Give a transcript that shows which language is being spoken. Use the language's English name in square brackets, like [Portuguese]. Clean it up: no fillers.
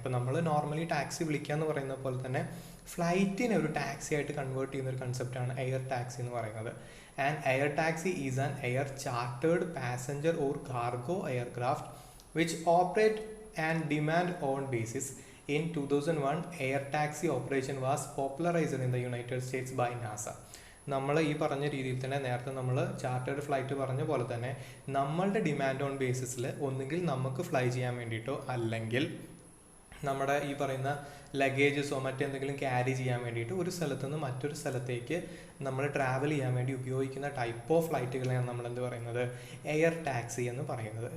[Malayalam] ഇപ്പോൾ നമ്മൾ normally taxi വിളിക്കുക എന്ന് പറയുന്ന പോലെ തന്നെ ഫ്ലൈറ്റിനെ ഒരു ടാക്സി ആയിട്ട് കൺവേർട്ട് ചെയ്യുന്ന ഒരു കൺസെപ്റ്റാണ് എയർ ടാക്സി എന്ന് പറയുന്നത്. [English] And air taxi is an air chartered passenger or cargo aircraft which operate and demand on basis. In 2001, air taxi operation was popularized in the United States by NASA. [Malayalam] നമ്മൾ ഈ പറഞ്ഞ രീതിയിൽ തന്നെ നേരത്തെ നമ്മൾ chartered flight പറഞ്ഞ പോലെ തന്നെ നമ്മളുടെ ഡിമാൻഡ് ഓൺ ബേസിസിൽ ഒന്നുകിൽ നമുക്ക് ഫ്ലൈ ചെയ്യാൻ വേണ്ടിയിട്ടോ അല്ലെങ്കിൽ നമ്മുടെ ഈ പറയുന്ന ലഗേജസോ മറ്റെന്തെങ്കിലും ക്യാരി ചെയ്യാൻ വേണ്ടിയിട്ട് ഒരു സ്ഥലത്ത് നിന്ന് മറ്റൊരു സ്ഥലത്തേക്ക് നമ്മൾ ട്രാവൽ ചെയ്യാൻ വേണ്ടി ഉപയോഗിക്കുന്ന ടൈപ്പ് ഓഫ് ഫ്ലൈറ്റുകളെയാണ് നമ്മൾ എന്ത് പറയുന്നത് എയർ ടാക്സി എന്ന് പറയുന്നത്.